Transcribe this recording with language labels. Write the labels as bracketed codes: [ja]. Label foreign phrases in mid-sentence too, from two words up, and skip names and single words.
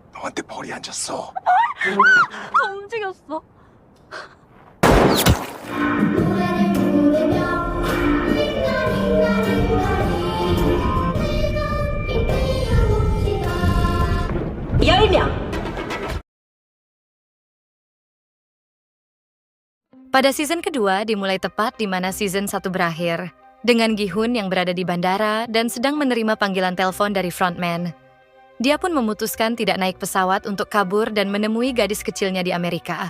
[ko] 너한테 벌이 앉았어. 다 움직였어. 노래를 부르며 뛰어봅시다. 10명. [id] Pada season kedua dimulai tepat di mana season 1 berakhir, dengan Gi-hun yang berada di bandara dan sedang menerima panggilan telepon dari frontman. Dia pun memutuskan tidak naik pesawat untuk kabur dan menemui gadis kecilnya di Amerika.